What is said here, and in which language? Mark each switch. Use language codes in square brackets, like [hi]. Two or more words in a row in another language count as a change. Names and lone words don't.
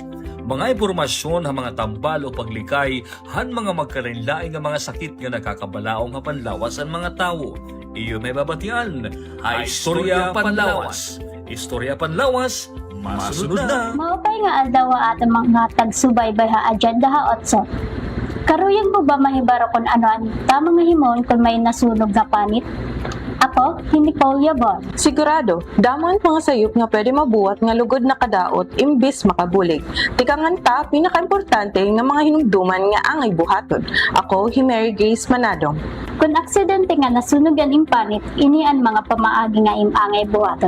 [war] Mga impormasyon ang mga tambal o paglikay han mga magkarinlaing nga mga sakit nga nakakabalaong ha Panlawas ang mga tao. Iyo may babatian. Istorya Panlawas. Istorya Panlawas. Masunod na. Maupay nga aldaw at mga tagsubaybay ha agenda ha 8. Karuyag mo ba mahibaro kung ano ang tamang himon kung may nasunog na panit? Ako, hindi ko yabon. Sigurado, damon mga sayop nga pwede mabuhat nga lugod na kadaot imbis makabulig. Tikangan ta, pinaka-importante nga mga hinumduman nga angay buhaton. Ako, Mary Grace Manadong. Kung aksidente nga nasunogan impanit, ini ang mga pamaagi nga imangay buhaton.